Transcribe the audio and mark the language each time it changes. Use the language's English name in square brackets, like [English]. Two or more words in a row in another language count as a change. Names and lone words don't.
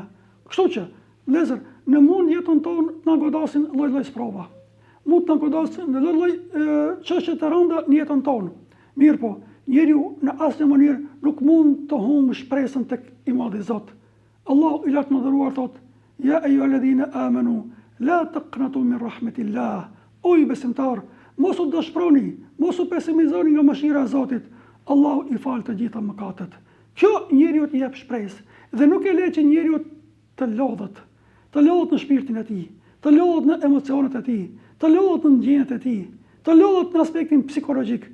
[Albanian] Kështu që, vëllezër, në mund jetën tonë na godasin lloj-lloj sprova. Mund të na godasin në lloj-lloj çështje të rënda në jetën tonë. Mirë po, njeriu në asnjë mënyrë nuk mund të humbë shpresën tek i madhi Zot. Allahu i lartë mëdhëruar thotë: [Arabic] "يا أيها الذين آمنوا لا تقنطوا من رحمة الله." [Albanian] O i besimtar, mos u dëshproni, mos u pesimizoni nga mëshira e Zotit. Allahu i fal të gjitha mëkatet. Kjo njeriu t'i jep shpresë dhe nuk e le që njeriu të lodhet në shpirtin e tij, të lodhet në emocionet e tij, të lodhet në ndjenjat e tij, të lodhet në aspektin psikologjik.